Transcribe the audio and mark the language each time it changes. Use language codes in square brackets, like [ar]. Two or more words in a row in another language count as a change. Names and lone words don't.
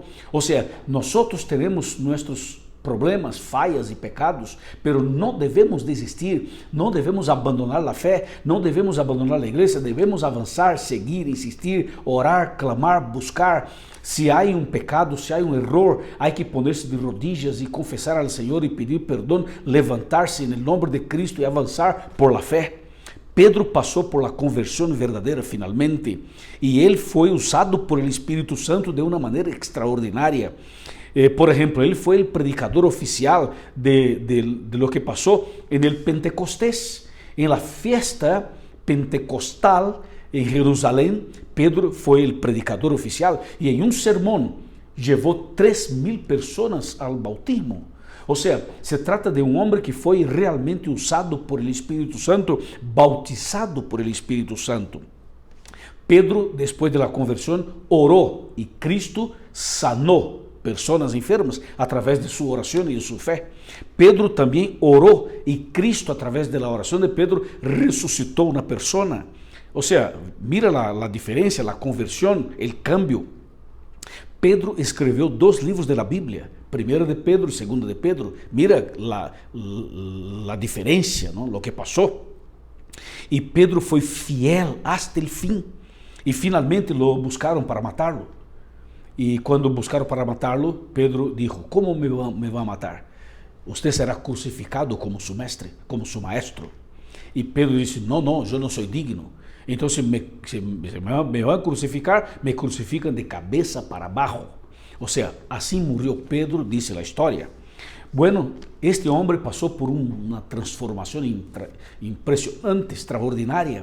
[pt] Ou seja, nós temos nossos problemas, falhas e pecados, pero não devemos desistir, não devemos abandonar a fé, não devemos abandonar a igreja, devemos avançar, seguir, insistir, orar, clamar, buscar. Se há um pecado, se há um erro, há que poner-se [es] de rodillas [pt] e confessar ao Senhor e pedir perdão, levantar-se em nome de Cristo e avançar [es] por la [pt] fé. Pedro passou [es] por la [pt] conversão verdadeira finalmente, e ele foi usado [es] por el [pt] Espírito Santo de uma maneira extraordinária. Por exemplo, ele foi o predicador oficial [es] de lo que [pt] passou [es] en el Pentecostés. En la fiesta pentecostal [pt] em Jerusalém, Pedro foi o predicador oficial e em um sermão levou 3.000 pessoas ao bautismo. Ou seja, se trata de um homem que foi realmente usado [es] por el [pt] Espírito Santo, bautizado [es] por el [pt] Espírito Santo. Pedro, depois da conversão, orou e Cristo sanou pessoas enfermas através de sua oração e de sua fé. Pedro também orou e Cristo, através da oração de Pedro, ressuscitou uma pessoa. Ou seja, mira a diferença, a conversão, o cambio. Pedro escreveu 2 livros da Bíblia, 1 de Pedro e 2 de Pedro. Mira a diferença, [es] ¿no? Lo que [pt] passou. E Pedro foi fiel [es] hasta el [pt] fim. E finalmente lo buscaram para matá-lo. E quando buscaram para matá-lo, Pedro dijo: [es] "¿Cómo me va a matar? Usted será crucificado como su mestre, como su maestro." [pt] E Pedro disse: "No, eu não sou digno. Então, [es] se me van a crucificar, me crucifican [pt] de cabeça para abaixo." Ou seja, assim morreu Pedro, diz a história. Bueno, este homem passou por uma transformação impressionante, extraordinária.